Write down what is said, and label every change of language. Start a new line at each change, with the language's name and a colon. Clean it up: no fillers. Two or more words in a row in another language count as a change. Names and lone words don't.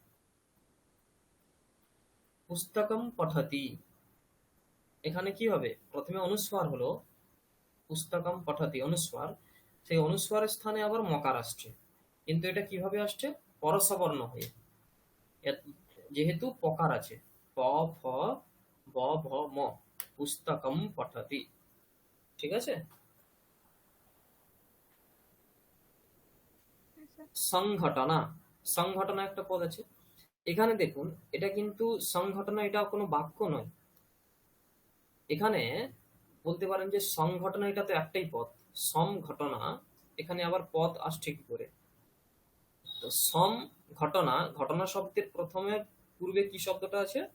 Sanskrit: পুস্তকম পঠতি,
Bangla: এখানে কি হবে? প্রথমে অনুস্বার হলো,
Sanskrit: পুস্তকম পঠতি
Bangla: অনুস্বার, সেই অনুস্বারের স্থানে আবার মকার আসছে, কিন্তু এটা কিভাবে আসছে? পরসবর্ণ হয়ে, যেহেতু পকার আছে, প ফ ব ভ ম,
Sanskrit: পুস্তকম পঠতি।
Bangla: ঠিক আছে? সংঘটনা, সংঘটনা একটা পদ আছে এখানে, দেখুন এটা কিন্তু সংঘটনা, এটা কোনো বাক্য নয়। এখানে বলতে পারেন যে সংঘটনা, এটা তো একটাই পদ, সম ঘটনা, এখানে আবার পদ আসছে কি করে? তো সম ঘটনা, ঘটনা শব্দের প্রথমে পূর্বে কি শব্দটা আছে?